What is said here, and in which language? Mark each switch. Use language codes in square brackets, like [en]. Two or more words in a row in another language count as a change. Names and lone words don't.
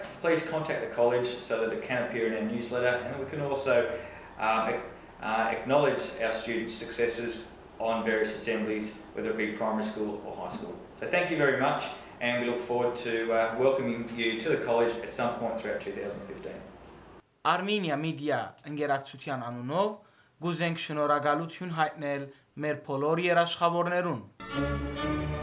[en] Please contact the college so that it can appear in our newsletter, and that we can also acknowledge our students' successes on various assemblies, whether it be primary school or high school. So thank you very much, and we look forward to welcoming you to the college at some point throughout 2015. [hy] Armenia Media ընկերակցության անունով գուզենք շնորհակալություն հայտնել մեր բոլոր երաշխավորներուն։